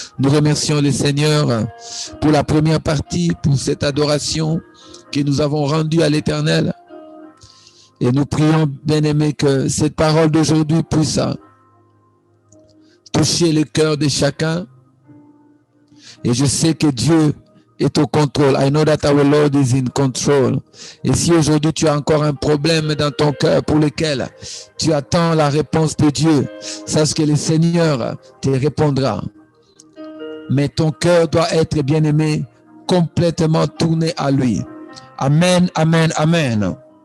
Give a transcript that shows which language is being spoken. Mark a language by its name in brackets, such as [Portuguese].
[French] Nous remercions le Seigneur pour la première partie, pour cette adoration. que nous avons rendu à l'Éternel. Et nous prions, bien-aimés, que cette parole d'aujourd'hui puisse toucher le cœur de chacun. Et je sais que Dieu est au contrôle. [English] I know that our Lord is in control. [French] Et si aujourd'hui tu as encore un problème dans ton cœur pour lequel tu attends la réponse de Dieu, sache que le Seigneur te répondra. Mais ton cœur doit être, bien-aimé, complètement tourné à lui. Amen, amen, amen.